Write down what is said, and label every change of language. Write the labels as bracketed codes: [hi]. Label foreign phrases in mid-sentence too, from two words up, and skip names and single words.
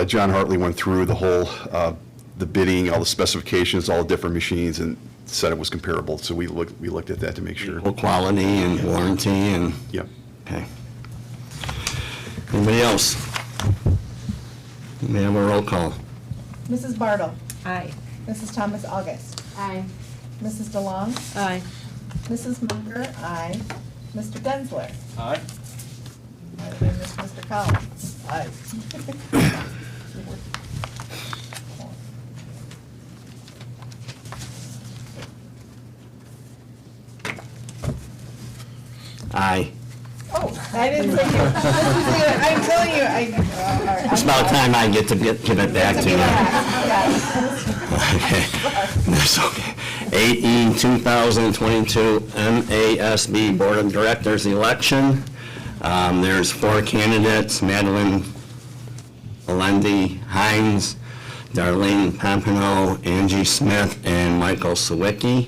[en] John Hartley went through the whole, the bidding, all the specifications, all the different machines, and said it was comparable. So we looked at that to make sure. Equal quality and warranty and, Yep. okay. Anybody else? May I have a roll call? Mrs. Bartle. Aye. Mrs. Thomas August. Aye. Mrs. DeLong. Aye. Mrs. Munger. Aye. Mr. Densler. Aye. Might have been Mr. Collins. Aye. Aye. Oh, I didn't say you. I'm telling you, It's about time I get to give it back to you. Okay. That's okay. 8E 2022 MASB Board of Directors election. There's 4 candidates: Madeline Alendi Hines, Darlene Pompano, Angie Smith, and Michael Sawicki.